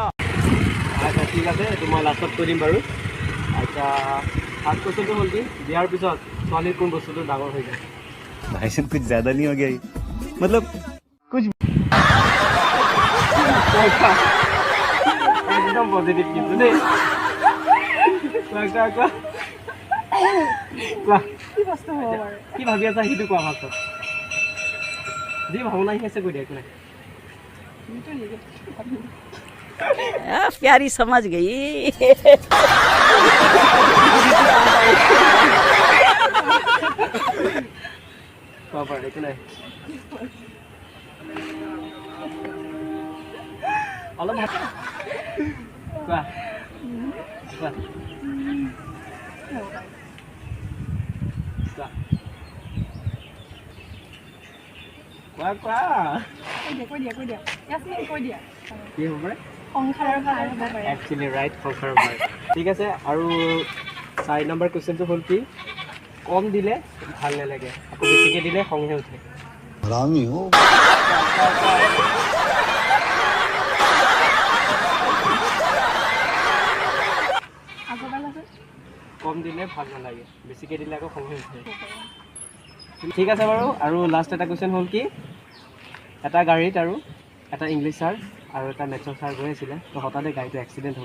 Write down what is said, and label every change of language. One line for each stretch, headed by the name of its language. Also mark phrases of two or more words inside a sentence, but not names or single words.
Hindi: अच्छा ठीक है, तुम्हारा लास्टत
Assamese: কৈ দিম বাৰু। আচ্ছা ফাৰ্ষ্ট কোৱেশ্যনটো হ'ল কি, বিয়াৰ পিছত ছোৱালীৰ কোন বস্তুটো ডাঙৰ হৈ যায়?
Hindi: भाई साहब कुछ ज्यादा नहीं हो गया ये? मतलब कुछ
Assamese: একদম পজিটিভ কিন্তু দেই। কি ভাবি আছা সেইটো কোৱা ফাৰ্ষ্টত, যি ভাৱনা আহি আছে কৈ দিয়া, একো নাই।
Hindi: प्यारी समझ गई।
Assamese: কোৱা পাৰা, একো নাই। অলপ কোৱা কোৱা কোৱা কোৱা কি হ'ব পাৰে?
English: actually right,
Assamese: সংসাৰৰ ভাৰ। ঠিক আছে, আৰু 4 নম্বৰ কুৱেশ্যনটো হ'ল কি, কম দিলে ভাল নালাগে, আকৌ বেছিকৈ দিলে খংহে উঠে।
Hindi: हरामी हो।
Assamese: কম দিলে ভাল নালাগে, বেছিকৈ দিলে আকৌ খংহে উঠে। ঠিক আছে বাৰু, আৰু লাষ্ট এটা কুৱেশ্যন হ'ল কি, এটা গাড়ীত আৰু এটা
English: English sir
Assamese: আৰু এটা মেথছৰ ছাৰ গৈ আছিলে, তো হঠাতে গাড়ীটো এক্সিডেণ্ট হ'ল।